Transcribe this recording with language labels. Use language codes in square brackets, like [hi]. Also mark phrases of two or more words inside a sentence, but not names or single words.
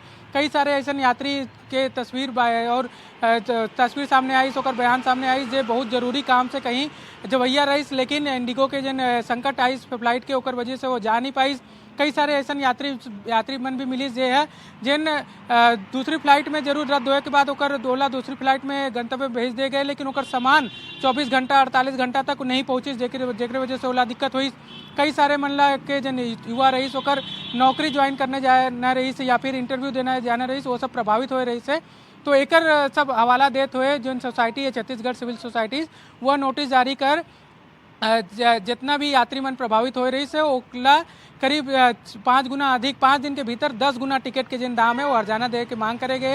[hne] कई सारे ऐसे यात्री के तस्वीर सामने आई, ओकर बयान सामने आई जे बहुत जरूरी काम से कहीं जवैया रहीस, लेकिन इंडिगो के जिन संकट आईस फ्लाइट के ओकर वजह से वो जा नहीं पाईस। कई सारे ऐसा यात्री मन भी मिली जे है जिन दूसरी फ्लाइट में जरूर रद्द होए के बाद ओकर ओला दूसरी फ्लाइट में गंतव्य भेज दे गए, लेकिन ओकर सामान 24 घंटा 48 घंटा तक नहीं पहुँचिस, जेकर वजह से ओला दिक्कत हुई। कई सारे मनला के जन युवा रहीस ओकर नौकरी ज्वाइन करने जाए न रहीस या फिर इंटरव्यू देना जाना रहीस, वो सब प्रभावित हो रही से। तो एकर सब हवाला देत हुए जो सोसाइटी है छत्तीसगढ़ सिविल सोसाइटी वह नोटिस जारी कर जितना भी यात्री मन प्रभावित हो रही से ओला करीब 5 गुना अधिक 5 दिन के भीतर 10 गुना टिकट के जिन दाम है वो हर्जाना दे के मांग करे गए।